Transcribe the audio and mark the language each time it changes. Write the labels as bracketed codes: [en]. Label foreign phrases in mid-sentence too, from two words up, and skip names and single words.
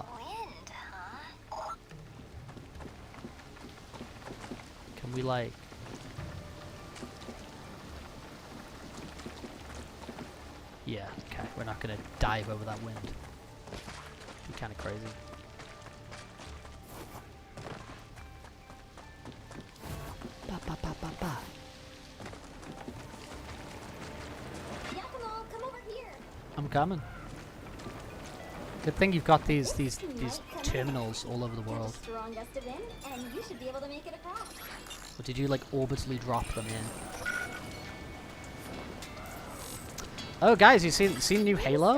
[en] Wind, huh? Can we like... Yeah, okay, we're not gonna dive over that wind. Be kind of crazy. Ba ba ba ba ba. Yakumo, come over here. I'm coming. Good thing you've got these terminals all over the world. Strong gust of wind, and you should be able to make it across. Or did you like orbitally drop them in? Oh guys, you seen new Halo?